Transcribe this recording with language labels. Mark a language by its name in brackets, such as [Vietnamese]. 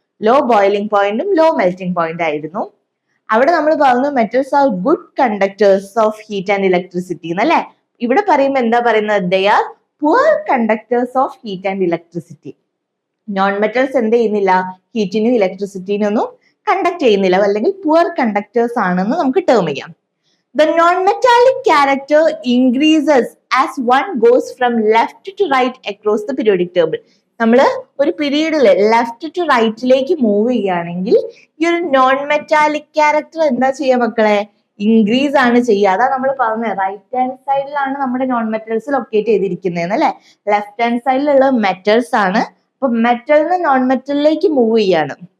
[Malayalam] Law boiling പോയിന്റും low melting point ആയിരുന്നു. അവിടെ നമ്മൾ പറഞ്ഞു [English] metals are good conductors of heat and electricity [Malayalam] എന്നല്ലേ. ഇവിടെ പറയുമ്പോൾ എന്താ പറയുന്നത്? [English] They are poor conductors of heat and electricity. [Malayalam] Non metals എന്ത് ചെയ്യുന്നില്ല? ഹീറ്റിനും ഇലക്ട്രിസിറ്റിനും ഒന്നും കണ്ടക്ട് ചെയ്യുന്നില്ല, അല്ലെങ്കിൽ പുവർ കണ്ടക്ടേഴ്സ് ആണെന്ന് നമുക്ക് ടേം ചെയ്യാം. [English] The non-metallic character increases as one goes from left to right across the periodic table. [Malayalam] നമ്മൾ ഒരു പീരീഡിൽ ലെഫ്റ്റ് ടു റൈറ്റിലേക്ക് മൂവ് ചെയ്യുകയാണെങ്കിൽ ഈ ഒരു നോൺ മെറ്റാലിക് ക്യാരക്ടർ എന്താ ചെയ്യുക മക്കളെ? ഇൻക്രീസ് ആണ് ചെയ്യുക. അതാ നമ്മൾ പറഞ്ഞത്, റൈറ്റ് ഹാൻഡ് സൈഡിലാണ് നമ്മുടെ നോൺ മെറ്റൽസ് ലൊക്കേറ്റ് ചെയ്തിരിക്കുന്നത് അല്ലെ. ലെഫ്റ്റ് ഹാൻഡ് സൈഡിലുള്ള മെറ്റൽസ് ആണ്. അപ്പൊ മെറ്റലിന് നോൺ മെറ്റലിലേക്ക് മൂവ് ചെയ്യാണ്.